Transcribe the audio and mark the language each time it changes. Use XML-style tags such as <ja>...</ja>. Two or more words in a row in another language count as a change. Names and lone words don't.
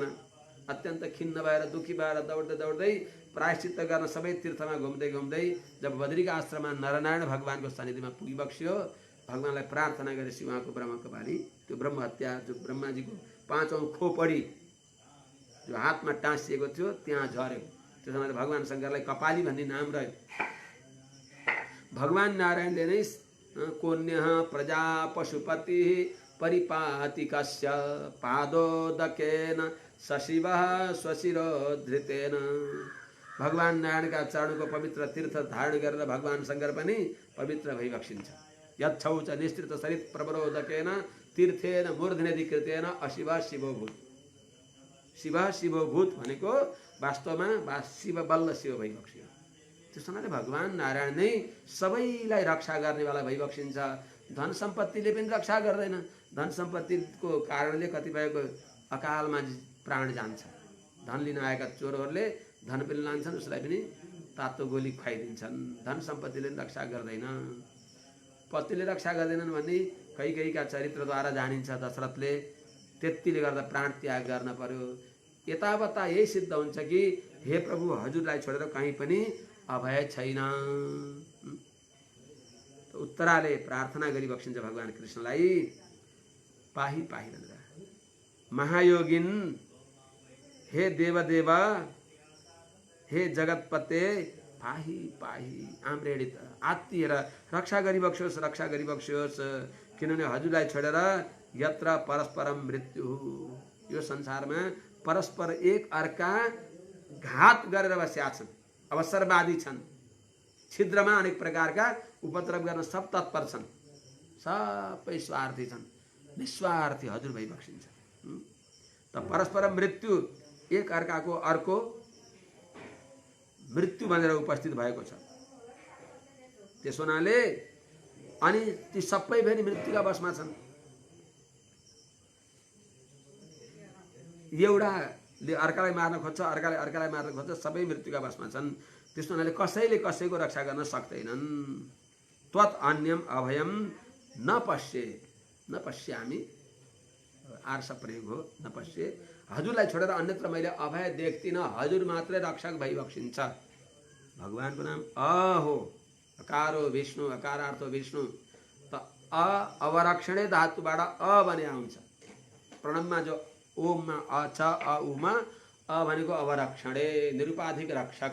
<ne>अत्यन्त खिन्न भएर दुखी भएर दौड्दै दौड्दै प्रायश्चित्त गर्न सबै तीर्थमा घुम्दै घुम्दै जब बद्रीका आश्रममा नरनारायण भगवानको सानिध्यमा पुगिबक्स्यो, भगवानलाई प्रार्थना गरेपछि उहाँको ब्रह्मकपाली त्यो ब्रह्महत्या जो ब्रह्माजीको 5औं खोपडी जो हातमा टाँसिएको थियो त्यहाँ झर्यो। त्यस हुनाले भगवान शङ्करलाई कपाली भन्ने नाम रह्यो। भगवान नारायणले नै</ne> <sa>कोन्यः प्रजा पशुपति परिपाति कस्य पादोदकेन सशिवः स्वशिरोधृतेन।</sa> <ne>भगवान नारायणका चरणको पवित्र तीर्थ धारण गरेर भगवान शङ्कर पनि पवित्र भइबक्सिन्छ।</ne> <sa>यच्छौच निस्तृत सरित प्रवरोदकेन तीर्थेन मूर्धन्यधिकृतेन अशिव शिवभूत।</sa> <ne>शिव शिवभूत भनेको वास्तवमा शिव बल्ल शिव भइबक्स्यो। त्यस हुनाले भगवान नारायण नै सबैलाई रक्षा गर्नेवाला भइबक्सिन्छ। धन सम्पत्तिले पनि रक्षा गर्दैन। धन सम्पत्तिको कारणले कतिपयको अकालमा प्राण जान्छ। धन लिन आएका चोरहरूले धन पनि लान्छन्, उसलाई पनि तातो गोली खुवाइदिन्छन्। धन सम्पत्तिले पनि रक्षा गर्दैन। पतिले रक्षा गर्दैनन् भन्ने कैकेयीका चरित्रद्वारा जानिन्छ दशरथले। त्यतिले गर्दा प्राण त्याग गर्न पर्यो। यतावता यही सिद्ध हुन्छ कि हे प्रभु, हजुरलाई छोडेर कहीँ पनि अभय छैन। उत्तराले प्रार्थना गरिबक्सिन्छ भगवान कृष्णलाई,</ne> <sa>पाही पाही</sa> <ne>भनेर।</ne> <sa>महायोगिन हे देवदेव हे जगतपते पाही पाही आम्रेडित</sa> <ne>आत्तिएर रक्षा गरिबक्स्योस्, रक्षा गरिबक्स्योस्। किनभने हजुरलाई छोडेर</ne> <sa>यत्र परस्परम मृत्यु,</sa> <ne>यो संसारमा परस्पर एक अर्का घात गरेर बसेका छन्, अवसरवादी छन्, छिद्रमा अनेक प्रकारका उपद्रव गर्न सब तत्पर छन्, सबै स्वार्थी छन्, निस्वार्थी हजुर भइबक्सिन्छ। त परस्पर मृत्यु, एक अर्काको अर्को मृत्यु भनेर उपस्थित भएको छ। त्यस हुनाले अनि ती सबै फेरि मृत्युका बसमा छन्। एउटाले अर्कालाई मार्न खोज्छ, अर्काले अर्कालाई मार्न खोज्छ, सबै मृत्युका बसमा छन्। त्यस हुनाले कसैले कसैको रक्षा गर्न सक्दैनन्।</ne> <sa>त्वत् अन्यम अभयम न पश्ये, न पश्यामि</sa> <ne>आर्ष प्रयोग हो,</ne> <sa>न पश्ये।</sa> <ne>हजुरलाई छोडेर अन्यत्र मैले अभय देख्दिनँ, हजुर मात्रै रक्षक भइबक्सिन्छ। भगवानको नाम अ हो,</ne> <sa>अकारो विष्णु, अकारार्थ विष्णु।</sa> <ne>त अवरक्षणे धातुबाट अ बने आउँछ। प्रणवमा जो ओममा अ छ, अ उमा अ भनेको अवरक्षणे, निरुपाधिक रक्षक।</ne>